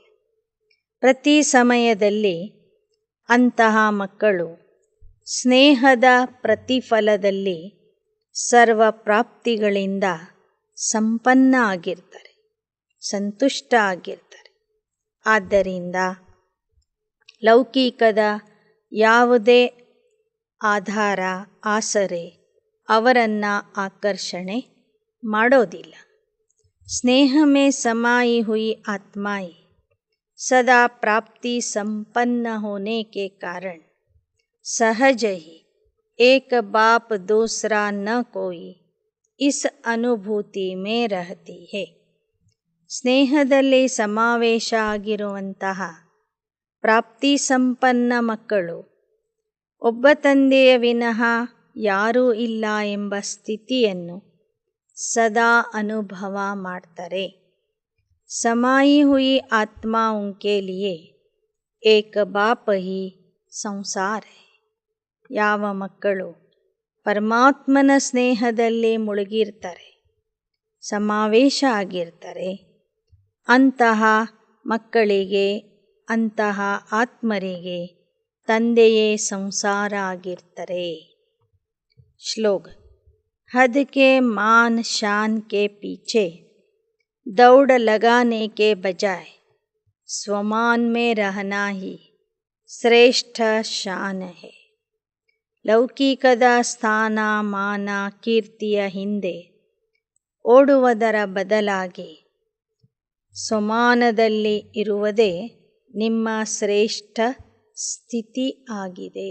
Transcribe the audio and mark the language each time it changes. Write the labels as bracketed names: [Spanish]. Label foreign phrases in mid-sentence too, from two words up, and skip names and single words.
[Kannada] ಪ್ರತಿ ಸಮಯದಲ್ಲಿ ಅಂತಹ ಮಕ್ಕಳು ಸ್ನೇಹದ ಪ್ರತಿಫಲದಲ್ಲಿ ಸರ್ವ ಪ್ರಾಪ್ತಿಗಳಿಂದ ಸಂಪನ್ನ ಆಗಿರ್ತಾರೆ, ಸಂತುಷ್ಟ ಆಗಿರ್ತಾರೆ. ಆದ್ದರಿಂದ ಲೌಕಿಕದ ಯಾವುದೇ ಆಧಾರ ಆಸರೆ ಅವರನ್ನು ಆಕರ್ಷಣೆ ಮಾಡೋದಿಲ್ಲ. [Hindi] स्नेह में समाई हुई आत्माएं सदा प्राप्ति संपन्न होने के कारण सहज ही एक बाप दूसरा न कोई इस अनुभूति में रहती है. [Kannada] ಸ್ನೇಹದಲ್ಲಿ ಸಮಾವೇಶ ಆಗಿರುವಂತಹ ಪ್ರಾಪ್ತಿ ಸಂಪನ್ನ ಮಕ್ಕಳು ಒಬ್ಬ ತಂದೆಯ ವಿನಃ ಯಾರೂ ಇಲ್ಲ ಎಂಬ ಸ್ಥಿತಿಯನ್ನು [Hindi] सदा अनुभव [Kannada] ಮಾಡ್ತಾರೆ. [Hindi] समाई हुई आत्मा उनके लिए एक बाप ही संसार है. [Kannada] ಯಾವ ಮಕ್ಕಳು ಪರಮಾತ್ಮನ ಸ್ನೇಹದಲ್ಲಿ ಮುಳುಗಿರ್ತಾರೆ, ಸಮಾವೇಶ ಆಗಿರ್ತಾರೆ, ಅಂತಹ ಮಕ್ಕಳಿಗೆ, ಅಂತಹ ಆತ್ಮರಿಗೆ ತಂದೆಯೇ ಸಂಸಾರ ಆಗಿರ್ತಾರೆ. ಶ್ಲೋಗನ್. [Hindi] हद के मान शान के पीछे दौड़ लगाने के बजाय स्वमान में रहना ही श्रेष्ठ शान है. [Kannada] ಲೌಕಿಕದ ಸ್ಥಾನ ಮಾನ ಕೀರ್ತಿಯ ಹಿಂದೆ ಓಡುವುದರ ಬದಲಾಗಿ ಸ್ವಮಾನದಲ್ಲಿ ಇರುವುದೇ ನಿಮ್ಮ ಶ್ರೇಷ್ಠ ಸ್ಥಿತಿ ಆಗಿದೆ.